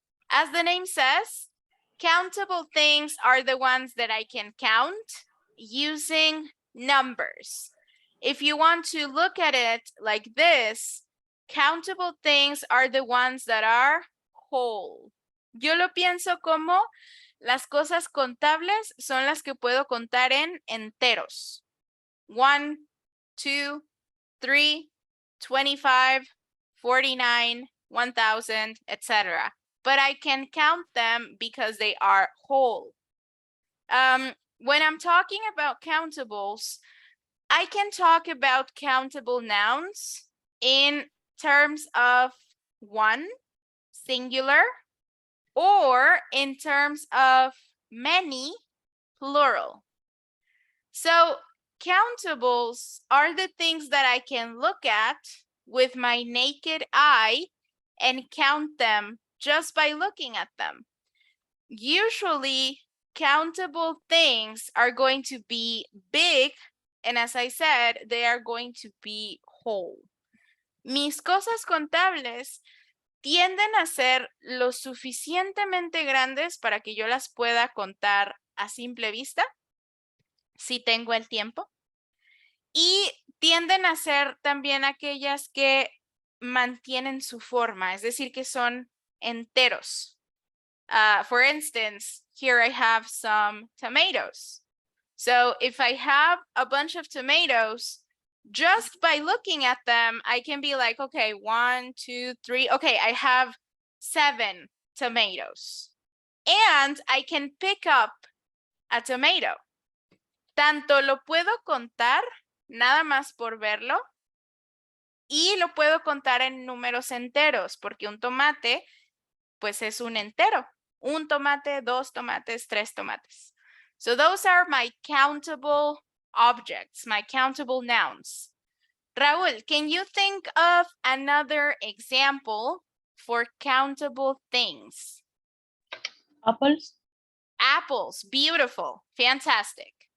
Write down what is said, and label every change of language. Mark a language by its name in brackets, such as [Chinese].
[English] As the name says, countable things are the ones that I can count using numbers. If you want to look at it like this, countable things are the ones that are whole. [Spanish] Yo lo pienso como las cosas contables son las que puedo contar en enteros. [English] 1, 2, 3, 25, 49, 1000, etc. But I can count them because they are whole. When I'm talking about countables, I can talk about countable nouns in terms of one, singular, or in terms of many, plural. So countables are the things that I can look at with my naked eye and count them just by looking at them. Usually, countable things are going to be big, and as I said, they are going to be whole. [Spanish] Mis cosas contables tienden a ser lo suficientemente grandes para que yo las pueda contar a simple vista, si tengo el tiempo. Y tienden a ser también aquellas que mantienen su forma, es decir, que son enteros. [English] For instance, here I have some tomatoes. So if I have a bunch of tomatoes, just by looking at them, I can be like, okay, 1, 2, 3. Okay, I have 7 tomatoes. And I can pick up a tomato. [Spanish] Tanto lo puedo contar, nada más por verlo, y lo puedo contar en números enteros, porque un tomate, pues es un entero. Un tomate, 2 tomates, 3 tomates. [English] So those are my countable objects, my countable nouns. Raúl, can you think of another example for countable things? Apples. Apples, beautiful, fantastic.